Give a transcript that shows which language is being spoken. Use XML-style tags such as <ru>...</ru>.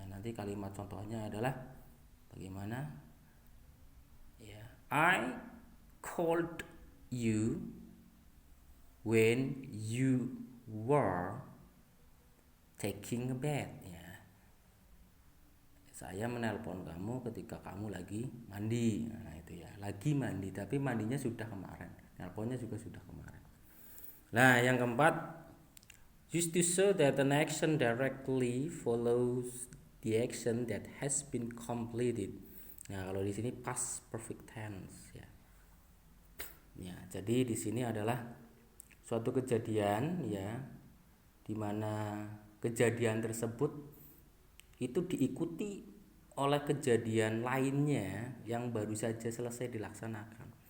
<id>Nanti kalimat contohnya adalah bagaimana ya,</id> <en>I called you when you were taking a bath ya.</en> <id>Saya menelpon kamu ketika kamu lagi mandi. Nah, itu ya, lagi mandi tapi mandinya sudah kemarin, nelponnya juga sudah kemarin. Nah, yang keempat,</id> <en>used to show that an action directly follows the action that has been completed.</en> <id>Nah, kalau di sini past perfect tense ya. Ya, jadi di sini adalah suatu kejadian ya, di mana kejadian tersebut itu diikuti oleh kejadian lainnya yang baru saja selesai dilaksanakan.</id>